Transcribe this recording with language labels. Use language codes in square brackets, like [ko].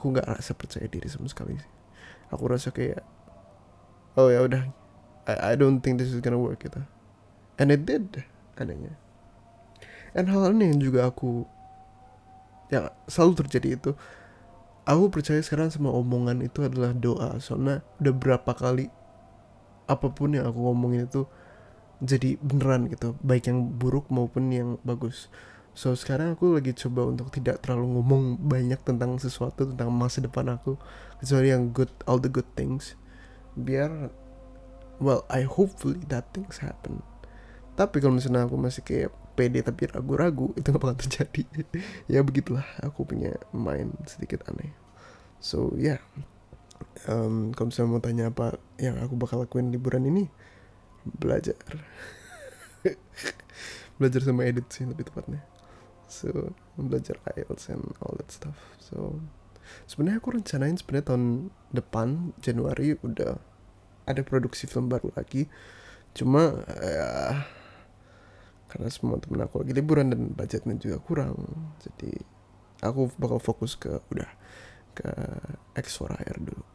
[id] Aku nggak rasa percaya diri sama sekali sih. Aku rasa kayak oh ya udah, [en] I don't think this is gonna work [id] gitu, [en] and it did [id] adanya. And hal ini yang juga aku yang selalu terjadi itu, aku percaya sekarang semua omongan itu adalah doa. Soalnya udah berapa kali apapun yang aku ngomongin itu jadi beneran gitu, baik yang buruk maupun yang bagus. So sekarang aku lagi coba untuk tidak terlalu ngomong banyak tentang sesuatu, tentang masa depan aku, kecuali yang good, [en] all the good things, [id] biar [en] well I hopefully that things happen. [id] Tapi kalau misalnya aku masih kayak pede tapi ragu-ragu, itu gak bakal terjadi. Ya begitulah, aku punya mind sedikit aneh. So yeah, kalau misalnya mau tanya apa yang aku bakal lakuin liburan ini, belajar belajar sama edit sih lebih tepatnya. [en] So belajar IELTS and all that stuff. [id] So sebenarnya aku rencanain sebenarnya tahun depan Januari udah ada produksi film baru lagi. Cuma ya, karena semua temen aku lagi liburan dan budgetnya juga kurang, jadi aku bakal fokus ke X for Hire dulu.